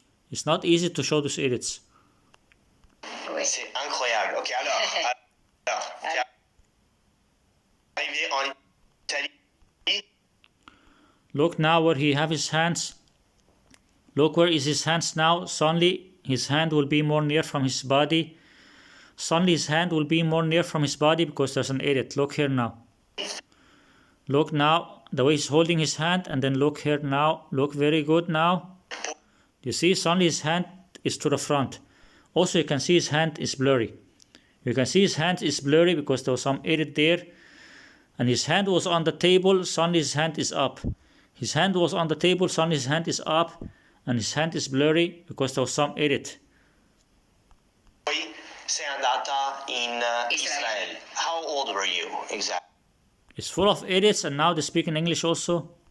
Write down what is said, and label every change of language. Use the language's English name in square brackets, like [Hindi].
[English] It's not easy to show those edits. [French] C'est incroyable. Ok, alors, arrivé en Italie. [English] Look now where he have his hands. Look where is his hands now. Suddenly his hand will be more near from his body. Suddenly his hand will be more near from his body because there's an edit. Look here now. Look now the way he's holding his hand, and then look here now. Look very good now. You see, suddenly his hand is to the front. Also, you can see his hand is blurry. You can see his hand is blurry because there was some edit there. And his hand was on the table, suddenly his hand is up. His hand was on the table, suddenly his hand is up. And his hand is blurry because there was some edit. [Italian] Poi sei andata in Israel. [English] How old were you exactly? It's full of edits, and now they speak in English also.